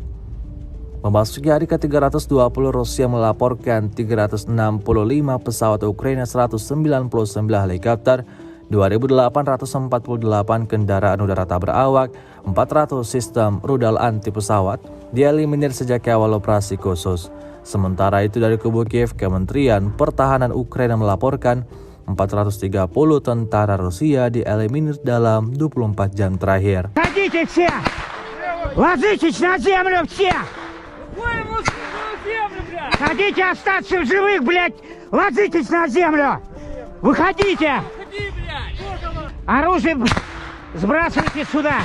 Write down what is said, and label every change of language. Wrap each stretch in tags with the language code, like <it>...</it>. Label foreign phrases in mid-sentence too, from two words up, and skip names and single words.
<id>Memasuki hari ke-320, Rusia melaporkan 365 pesawat Ukraina, 199 helikopter, 2.848 kendaraan udara tak berawak, 400 sistem rudal anti pesawat dieliminir sejak awal operasi khusus. Sementara itu dari kubu Kiev, Kementerian Pertahanan Ukraina melaporkan 430 tentara Rusia dieliminir dalam 24 jam terakhir.</id> <ru>Ходите все! Ложитесь на землю все! Хотите остаться в живых, блядь! Ложитесь на землю! Выходите! Оружие сбрасывайте сюда!</ru>